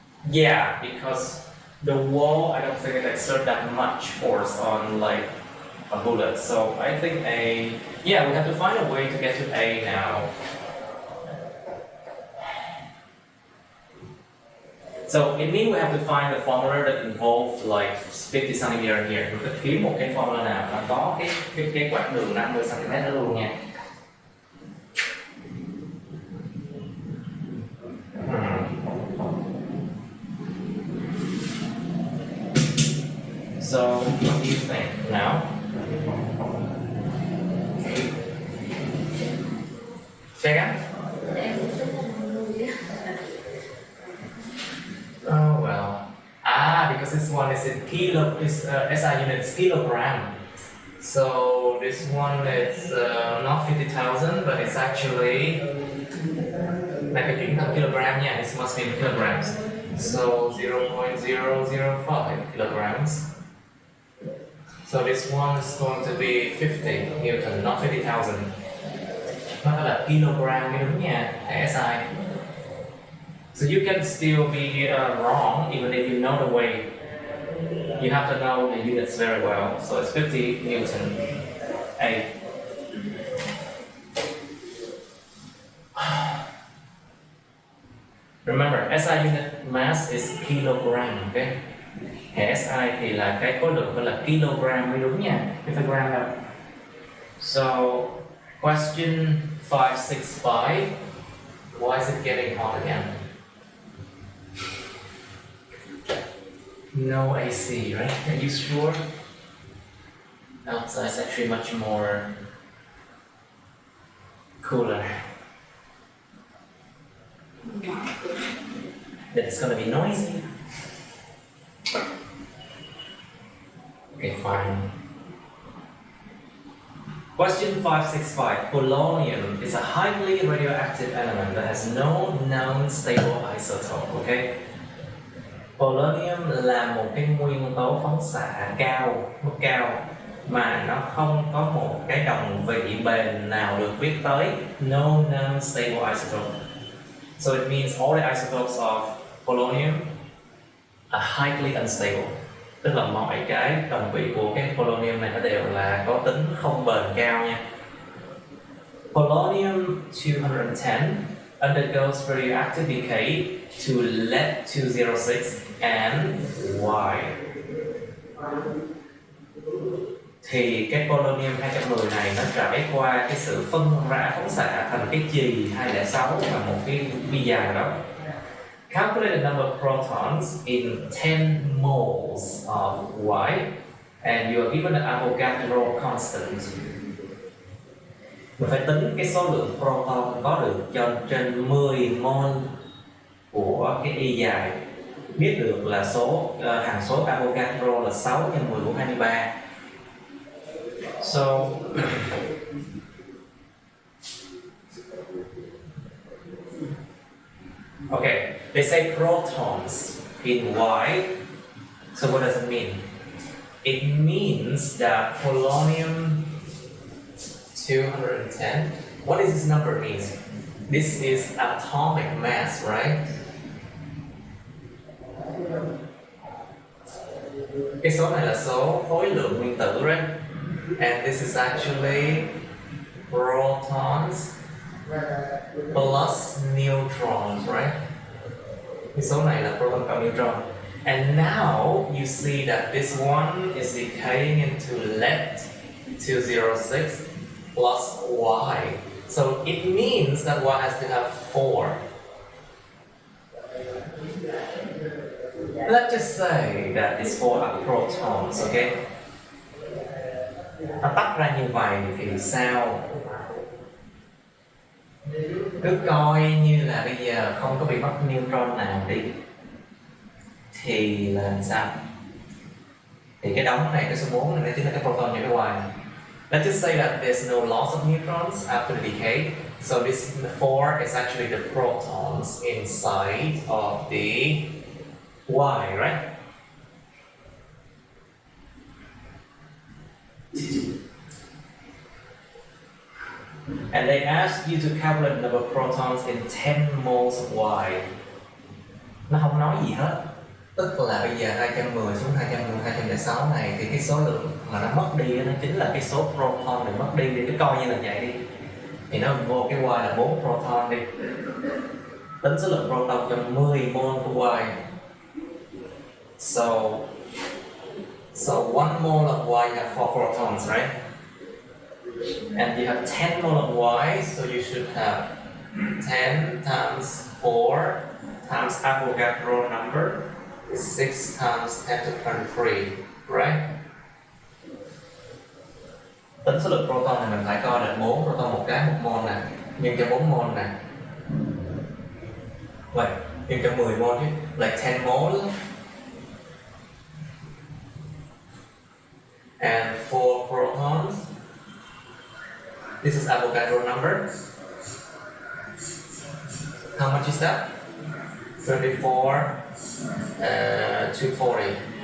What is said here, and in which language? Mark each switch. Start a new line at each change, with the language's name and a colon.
English: Yeah, because the wall, I don't think it exerts that much force on like a bullet. So I think A, yeah, we have to find a way to get to A now. So it means we have to find a formula that involves like 50 cm here.
Vietnamese: Mình phải kiếm một cái formula nào nó có cái quãng đường 50 cm đó luôn nha.
English: So what do you think now? Check out.
Vietnamese: Em cũng tính là 50 á.
English: Oh well. Because this one is in SI unit is kilogram. So this one is not 50,000, but it's actually like a kilogram. Yeah, this must be in kilograms. So 0.005 kilograms. So this one is going to be 50 Newton, not 50,000.
Vietnamese: Nó là kilogram mới đúng nha, SI.
English: So you can still be wrong even if you know the weight. You have to know the units very well. So it's 50 Newton. A. Remember, SI unit mass is kilogram. Okay?
Vietnamese: SI thì là cái khối lượng phải là kilogram mới đúng nha, chứ phải gram đâu.
English: So question 565. Why is it getting hot again? No AC, right? Are you sure? Outside is actually much more cooler. Then it's gonna be noisy. Okay, fine. Question 565. Polonium is a highly radioactive element that has no known stable isotope. Okay?
Vietnamese: Polonium là một cái nguyên tố phóng xạ cao, mức cao mà nó không có một cái đồng vị bền nào được biết tới.
English: No known stable isotope. So it means all the isotopes of polonium are highly unstable.
Vietnamese: Tức là mọi cái đồng vị của cái polonium này nó đều là có tính không bền cao nha.
English: Polonium 210 undergoes radioactive decay to lead-206 and Y.
Vietnamese: Thì cái polonium 210 này nó trải qua cái sự phân rã phóng xạ thành cái chì 206 và một cái bi dài đó.
English: Calculate the number of protons in 10 moles of Y and you are given the Avogadro constant.
Vietnamese: Mình phải tính cái số lượng proton có được cho trên 10 mol của cái y dài. Biết được là hằng số Avogadro là 6 nhân 10 mũ 23.
English: So okay, they say protons in Y. So what does it mean? It means that polonium 210. What does this number mean? This is atomic mass, right?
Vietnamese: Cái số này là số khối lượng nguyên tử,
English: right? And this is actually protons plus neutrons, right?
Vietnamese: Cái số này là proton cộng neutron.
English: And now you see that this one is decaying into lead-206 plus Y. So it means that Y has to have 4. Let's just say that these 4 are protons, okay?
Vietnamese: Nó tách ra như vậy thì sao? Cứ coi như là bây giờ không có bị mất neutron nào đi thì là sao? Thì cái đống này, cái số 4 này nó chính là cái proton nhân cái Y.
English: Let's just say that there's no loss of neutrons after the decay. So this 4 is actually the protons inside of the Y, right? And they ask you to calculate the number of protons in 10 moles of Y.
Vietnamese: Nó không nói gì hết. Tức là bây giờ 210 xuống 210, 206 này thì cái số lượng mà nó mất đi nó chính là cái số proton được mất đi. Thì cứ coi như là vậy đi. Thì nó vô cái Y là 4 proton đi. Tính số lượng proton cho 10 mol của Y.
English: So 1 mole of Y have 4 protons, right? And you have 10 mole of Y, so you should have 10 times 4 times Avogadro number is 6 times 10 to the 23 right?
Vietnamese: Tính số lượng proton thì mình phải coi là 4 proton một cái 1 mol nè, nhân cho 4 mol nè. Vậy, nhân cho 10 mol chứ,
English: like 10 mol. And for protons, this is Avogadro number. How much is that? 24, 240.